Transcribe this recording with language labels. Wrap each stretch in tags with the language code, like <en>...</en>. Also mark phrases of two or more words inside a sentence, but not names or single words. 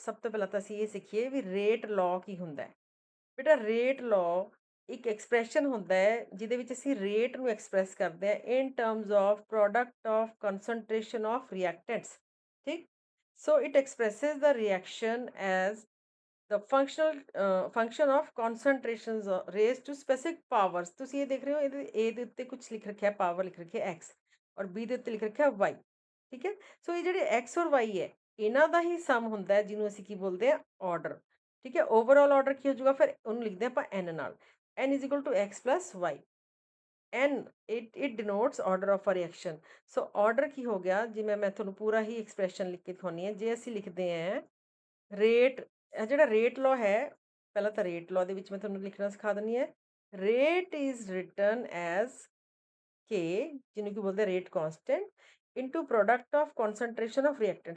<pa>ਸਭ ਤੋਂ ਪਹਿਲਾਂ ਤਾਂ ਅਸੀਂ ਇਹ ਸਿੱਖੀਏ ਵੀ</pa> <en>rate law</en> <pa>ਕੀ ਹੁੰਦਾ ਹੈ। ਬੇਟਾ</pa> <en>rate law</en> <pa>ਇੱਕ ਐਕਸਪ੍ਰੈਸ਼ਨ ਹੁੰਦਾ ਹੈ ਜਿਹਦੇ ਵਿੱਚ ਅਸੀਂ ਰੇਟ ਨੂੰ ਐਕਸਪ੍ਰੈਸ ਕਰਦੇ ਹਾਂ</pa> <en>in terms of product of concentration of reactants. ਠੀਕ, so it expresses the reaction as the function of concentrations raised to specific powers।</en> <pa>ਤੁਸੀਂ ਇਹ ਦੇਖ ਰਹੇ ਹੋ, ਇਹਦੇ A ਦੇ ਉੱਤੇ ਕੁਝ ਲਿਖ ਰੱਖਿਆ, ਪਾਵਰ ਲਿਖ ਰੱਖਿਆ x, ਔਰ B ਦੇ ਉੱਤੇ ਲਿਖ ਰੱਖਿਆ y। ਠੀਕ ਹੈ, ਸੋ ਇਹ ਜਿਹੜੇ x ਔਰ y ਹੈ ਇਹਨਾਂ ਦਾ ਹੀ ਸਮ ਹੁੰਦਾ ਹੈ, ਜਿਹਨੂੰ ਅਸੀਂ ਕੀ ਬੋਲਦੇ ਹਾਂ? ਆਰਡਰ। ਠੀਕ ਹੈ,</pa> <en>overall order</en> <pa>ਕੀ ਹੋ ਜਾਊਗਾ? ਫਿਰ ਉਹਨੂੰ ਲਿਖਦੇ ਆਪਾਂ n ਨਾਲ,</pa> <en>n is equal to x plus y। n it denotes order of a reaction।</en> <pa>ਸੋ ਆਰਡਰ ਕੀ ਹੋ ਗਿਆ? ਜਿਵੇਂ ਮੈਂ ਤੁਹਾਨੂੰ ਪੂਰਾ ਹੀ ਐਕਸਪ੍ਰੈਸ਼ਨ ਲਿਖ ਕੇ ਦਿਖਾਉਂਦੀ ਹਾਂ। ਜੇ ਅਸੀਂ ਲਿਖਦੇ ਹਾਂ ਰੇਟ, ਜਿਹੜਾ</pa> <en>rate law</en> <pa>ਹੈ, ਪਹਿਲਾਂ ਤਾਂ</pa> <en>rate law</en> <pa>ਦੇ ਵਿੱਚ ਮੈਂ ਤੁਹਾਨੂੰ ਲਿਖਣਾ ਸਿਖਾ ਦਿੰਦੀ ਹਾਂ।</pa> <en>rate is written as k,</en> <pa>ਜਿਹਨੂੰ ਕੀ ਬੋਲਦੇ?</pa> <en>rate constant into product of concentration of reactants.</en>